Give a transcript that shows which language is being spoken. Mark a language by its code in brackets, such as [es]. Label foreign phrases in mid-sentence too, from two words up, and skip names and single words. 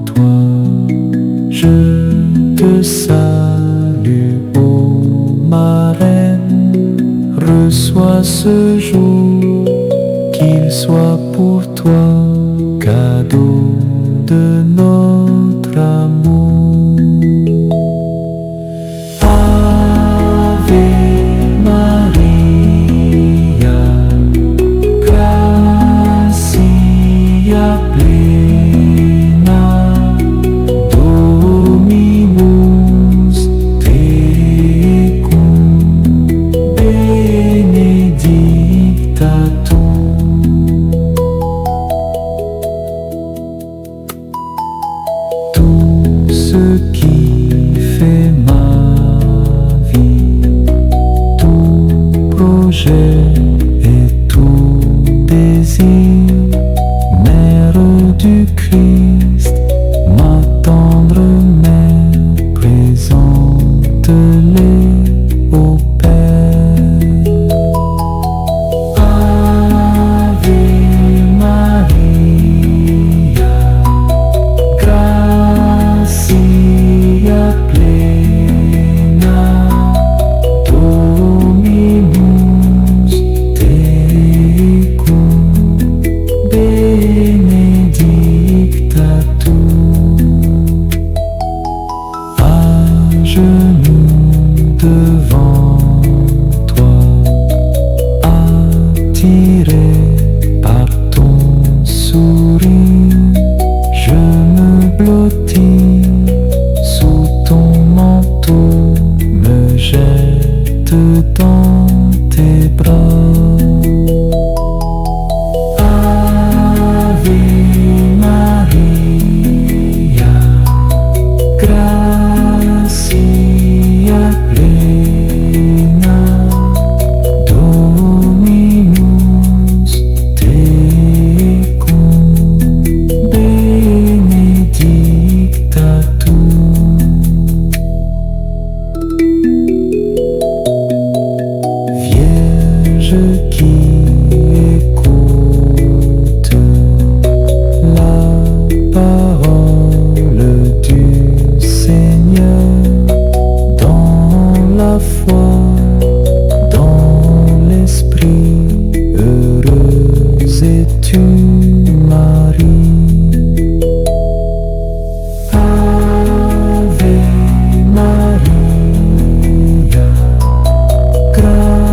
[fr] toi, je te salue, ô ma reine. Reçois ce jour, qu'il soit pour toi cadeau de notre amour. [la] Ave Maria, plena, Dominus tecum, benedicta tu. [fr] Tout ce qui fait ma vie, tout projet et tout désir, Mère du Christ, ma tendre mère, présente-les au Père. [la] Ave Maria, gratia plena, Dominus tecum, benedicta tu. [fr] À genoux devant toi, attiré par ton sourire, je me blottis sous ton manteau, me jette dans tes bras. [la] Ave Maria, gratia plena, Dominus tecum, benedicta tu. [fr] Vierge qui écoute la parole du Seigneur, dans la foi, dans l'esprit, heureuse es-tu, Marie. [la] Ave Maria, gratia